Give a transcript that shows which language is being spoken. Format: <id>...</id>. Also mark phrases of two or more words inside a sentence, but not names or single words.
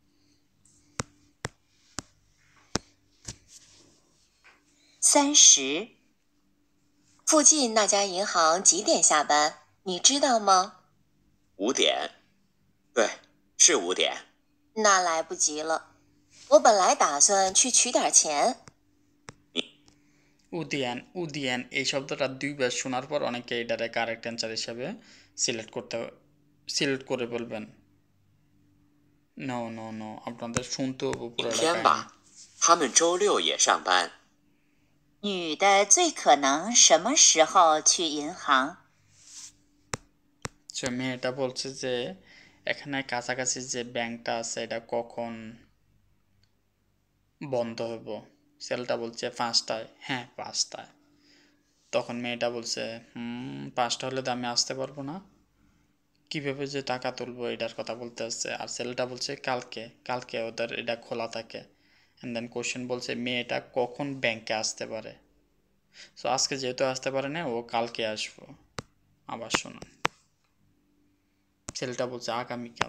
<zh>30. 附近那家银行几点下班？你知道吗？ 5点，对，是5点。那来不及了，我本来打算去取点钱。</zh> <bn>উদিয়ান এই শব্দটা দুইবার শোনার পর অনেকে এটারে</bn> <en>correct answer</en> <bn>হিসাবে সিলেক্ট করে বলবেন।</bn> <en>no no no,</en> <bn>আপনাদের শুনতে হবে</bn> <zh>明</zh> <bn>পুরোটা</bn> <zh>天</zh> <bn>কাহিনী।</bn> <zh>吧，他们周6也上班。女的最可能什么时候去银行？</zh> <bn>সো মেয়েটা বলছে যে এখানে কাছাকাছি যে ব্যাংকটা আছে এটা কখন বন্ধ হইব। ছেলেটা বলছে 5টায়। হ্যাঁ 5টায়। তখন মেয়েটা বলছে 5টা হলে তো আমি আসতে পারবো না, কীভাবে যে টাকা তুলবো এটার কথা বলতে আসছে। আর ছেলেটা বলছে কালকে ওদের এটা খোলা থাকে।</bn> <en>and then</en> <bn>কোশ্চেন বলছে মেয়েটা কখন ব্যাংকে আসতে পারে। সো আজকে যেহেতু আসতে পারে না, ও কালকে আসবো। আবার শুনুন, ছেলেটা বলছে আগামীকাল।</bn>